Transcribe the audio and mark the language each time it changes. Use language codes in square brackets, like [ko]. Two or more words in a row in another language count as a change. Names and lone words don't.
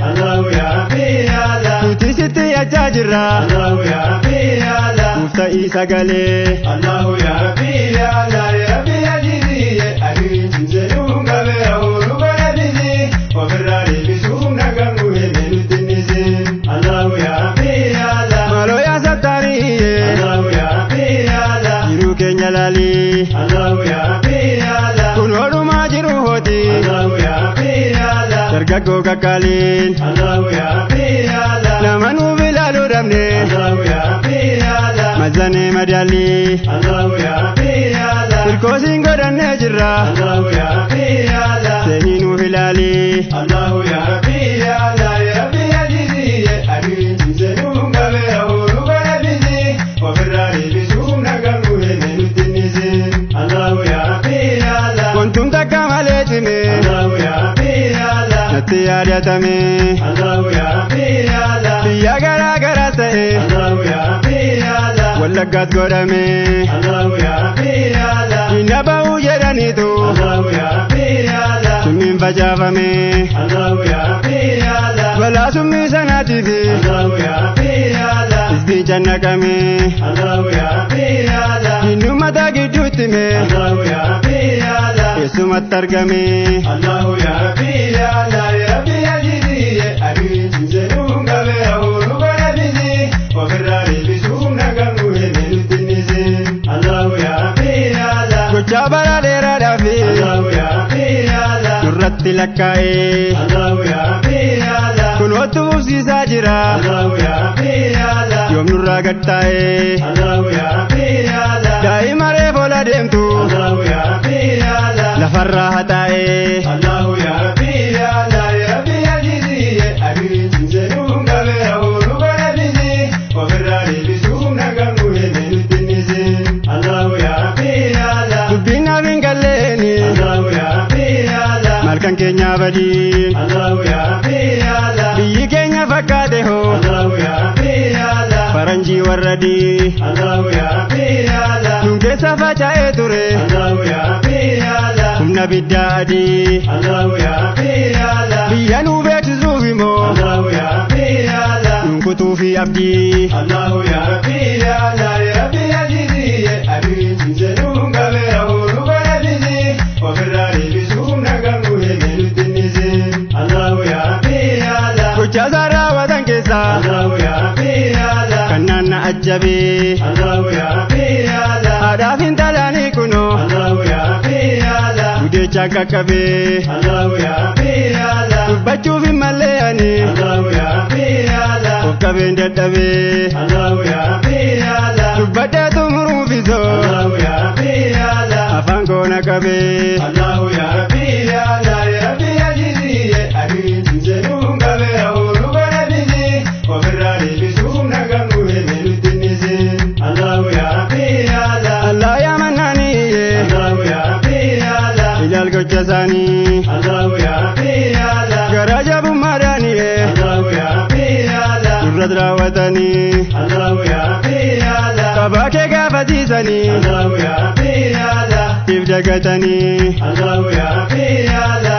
[ar] اللهُ يا ربّ يا الله. [om] Nuti sitti yachaa jirra. [ar] اللهُ يا ربّ يا الله. Nuuf ta'ii sagalee. اللهُ يا ربّ يا الله. يا ربّ يا جيدي، يا أبي, Jinzelu, Ngabera, Uru, Bara, Bizi, Ofirra, Debisu, Nagangu, Heme, Nutinisi. اللهُ يا ربّ يا الله. [om] Maaloo yaa Sattaariyyee. [ar] اللهُ يا ربّ يا الله. [om] Jiruu keenya laalii. [ar] اللهُ يا ربّ يا الله. [om] Kun oolmaa jiru hooti. [ar] اللهُ يا ربّ يا الله. [om] Dargaggoo kakkaaliin. [ar] اللهُ يا ربّ يا الله. [om] Nama nuuf ilaaluu dhabne. [ar] اللهُ يا ربّ يا الله. [om] Mazanee madaalii. [ar] اللهُ يا ربّ يا الله. [om] Hirkoosiin godhannee jirra. [ar] اللهُ يا ربّ يا الله. [om] Seenii nuuf ilaalii. [ar] اللهُ يا ربّ يا الله. يا ربّ يا جيدي، يا أبي, Jinzelu, Ngabera, Uru, Bara, Bizi, Ofirra, Debisu, Nagangu, Heme, Nutinisi. اللهُ يا ربّ يا الله. [om] Wantum takka malee cime. [ar] اللهُ يا ربّ يا الله. [om] Natti yaadatame. [ar] اللهُ يا ربّ يا الله. [om] Biyya garaa garaas ta'e. [ar] اللهُ يا ربّ يا الله. [om] Wallaggaas godhame. [ar] اللهُ يا ربّ يا الله. [om] Hinna ba'uu jedhaniitu. [ar] اللهُ يا ربّ يا الله. [om] Summiin facaafame. [ar] اللهُ يا ربّ يا الله. [om] Balaa summii sanaatiif. [ar] اللهُ يا ربّ يا الله. [om] Hizbiin cannaqame. [ar] اللهُ يا ربّ يا الله. [om] Hinnu mataa gidduutti hime. [ar] اللهُ يا ربّ يا الله. [om] Eessumatti argame. [ar] اللهُ يا ربّ يا الله. يا ربّ يا جيدي، يا أبي, Jinzelu, Ngabera, Uru, Bara, Bizi, Ofirra, Debisu, Nagangu, Heme, Nutinisi. اللهُ يا ربّ يا الله. [om] Gochaa bara dheeraadhaaf. [ar] اللهُ يا ربّ يا الله. [om] Nurratti lakkaa'ee. [ar] اللهُ يا ربّ يا الله. [om] Kun ottu fufsiisaa jira. [ar] اللهُ يا ربّ يا الله. [om] Yoom nurraa gad taa'ee. [ar] اللهُ يا ربّ يا الله. [om] Daa'ima reefola deemtu. [ar] اللهُ يا ربّ يا الله. [om] Lafarraa haxaa'ee. [ar] اللهُ يا ربّ يا الله. يا ربّ يا جيدي، يا أبي, Jinzelu, Ngabera, Uru, Bara, Bizi, Ofirra, Debisu, Nagangu, Heme, Nutinisi. اللهُ يا ربّ يا الله. [om] Dubbiin naaf hin galleeni. [ar] اللهُ يا ربّ يا الله. [om] Malkan keenya badii. [ar] اللهُ يا ربّ يا الله. [om] Biyyi keenya fakkaate hoo. [ar] اللهُ يا ربّ يا الله. [om] Faranjii warra dii. [ar] اللهُ يا ربّ يا الله. [om] Nun keessa faca'ee ture. [ar] اللهُ يا ربّ يا الله. [om] Humna biddaa adii. [ar] اللهُ يا ربّ يا الله. [om] Biyya nuu beeksisuuf immoo. [ar] اللهُ يا ربّ يا الله. [om] Nun kutuu fi abdii. [ar] اللهُ يا ربّ يا الله. يا ربّ يا جيدي، يا أبي, Jinzelu, Ngabera, Uru, Bara, Bizi, Ofirra, Debisu, Nagangu, Heme, Nutinisi. اللهُ يا ربّ يا الله. [om] Gochaa isaan raawwatan keessa. [ar] اللهُ يا ربّ يا الله. [om] Kan naanna ajjabe. [ar] اللهُ يا ربّ يا الله. [om] Haadhaaf hin talaanii kunoo. [ar] اللهُ يا ربّ يا الله. [om] Gudeechaa qaqqabe. [ar] اللهُ يا ربّ يا الله. [om] Dubbachuuf hin mallee ani. [ar] اللهُ يا ربّ يا الله. [om] Of qabeen dadhabe. [ar] اللهُ يا ربّ يا الله. [om] Dubbadhee xumuruuf isoo. [ar] اللهُ يا ربّ يا الله. [om] Afaan koo na qabe. [ar] اللهُ يا ربّ يا الله. يا ربّ يا جيدي، يا أبي, Jinzelu, Ngabera, Uru, Bara, Bizi, Ofirra, Debisu, Nagangu, Heme, Nutinisi. اللهُ يا ربّ يا الله. الله يا منّان. اللهُ يا ربّ يا الله. [om] Ilaal gocha isaanii. [ar] اللهُ يا ربّ يا الله. [om] Garaa jabummaadhaani. [ar] اللهُ يا ربّ يا الله. [om] Nurrat raawwatanii. [ar] اللهُ يا ربّ يا الله. [om] Qabaa kee gaafatiisanii. [ar] اللهُ يا ربّ يا الله. [om] If dagatanii. [ar] اللهُ يا ربّ يا الله.